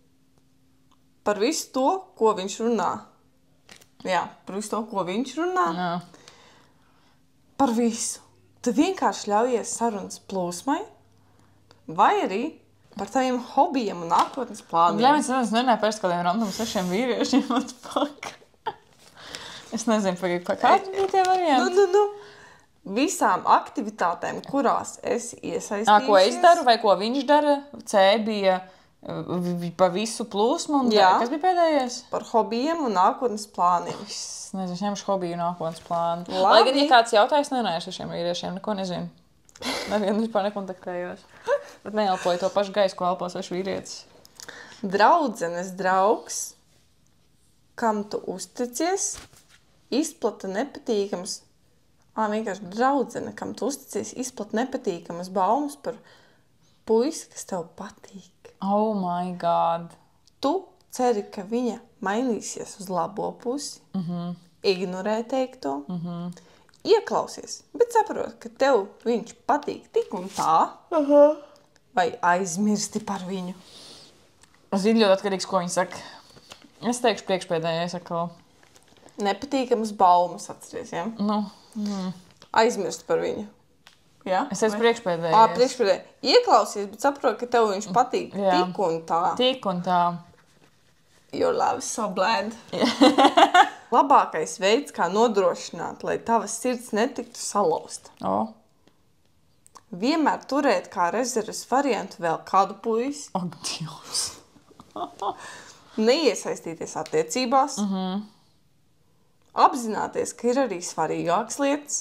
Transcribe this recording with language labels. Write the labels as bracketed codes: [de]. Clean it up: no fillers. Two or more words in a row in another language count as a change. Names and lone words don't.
[lv] Par visu to, ko viņš runā. Jā, par visu to, ko viņš runā. Jā. Par visu. Tu vienkārši ļaujies sarunas plūsmai, vai arī par taviem hobijiem un nākotnes plāniem. Jā, mēs nerunājam par kādiem random 6 vīriešiem. [en] What the fuck? [lv] Es nezinu, par kādu bija tie varianti. Nu. Visām aktivitātēm, kurās esi iesaistījusies. Ko es daru vai ko viņš dara? C bija... Pa visu plūsmu, un kas bija pēdējais? Par hobijiem un nākotnes plāniem. Es nezinu, es ņemšu hobiju un nākotnes plānu. Labi. Lai gan, ja kāds jautājums nenājas ar šiem vīriešiem, neko nezinu. Nevienu vispār nekontaktējos. Bet neelpoju to pašu gaisu, ko elpo svešu vīrietis. Draudzenes draugs, kam tu uzticies, izplata nepatīkams. Vienkārši draudzene, kam tu uzticies, izplata nepatīkamas baumas par puisi, kas tev patīk. [en] Oh my God. [lv] Tu ceri, ka viņa mainīsies uz labo pusi, ignorē teikto, ieklausies, bet saprot, ka tev viņš patīk tik un tā, vai aizmirsti par viņu. Zini ļoti atkarīgs, ko viņi saka. Es teikšu priekšpēdējais atkal. Nepatīkamas baumas atceries, ja? Nu. Aizmirsti par viņu. Ja? Es esmu priekšpēdējais. Priekšpēdējais. Ieklausies, bet saprot, ka tev viņš patīk tik un tā. Tik un tā. [en] Your love is so bland. [lv] Labākais veids, kā nodrošināt, lai tavas sirds netiktu salauzta. Vienmēr turēt kā rezerves variantu vēl kādu puisi. Dievs. Neiesaistīties attiecībās. Apzināties, ka ir arī svarīgākas lietas.